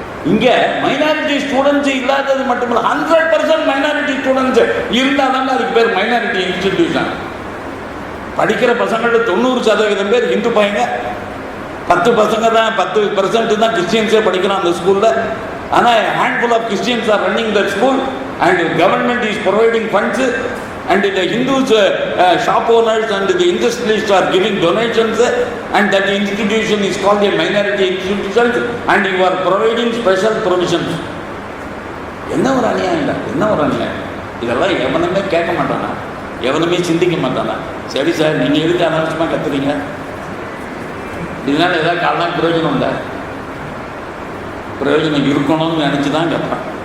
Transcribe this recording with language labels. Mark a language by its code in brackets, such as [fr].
[ta] இங்கே minority students இல்லாதது மட்டும் இல்லை, 100% மைனாரிட்டி ஸ்டூடெண்ட்ஸ் இருந்தால் தானே அதுக்கு பேர் மைனாரிட்டி இன்ஸ்டிடியூஷன். படிக்கிற பசங்கள்ட்ட 90% பேர் ஹிந்து பையங்க, 10 பசங்க தான் 10% தான் கிறிஸ்டியன்ஸே படிக்கிறான் அந்த ஸ்கூலில். [en] ஆனால் handful of Christians are running that school and government is providing funds and the Hindus shop owners and the industrialists are giving donations and that institution is called a minority institution and you are providing special provisions. [ta] என்ன ஒரு அநியாயம். இதெல்லாம் எவனுமே கேட்க மாட்டானா, எவனுமே சிந்திக்க மாட்டானா. சரி சார், நீங்கள் எதுக்கு அனாவசியமாக கத்துறீங்க? இதனால் ஏதாவது காரணம் பிரயோஜனம் உண்டா? பிரயோஜனம் இருக்கணும்னு நினச்சி தான் கேட்பேன்.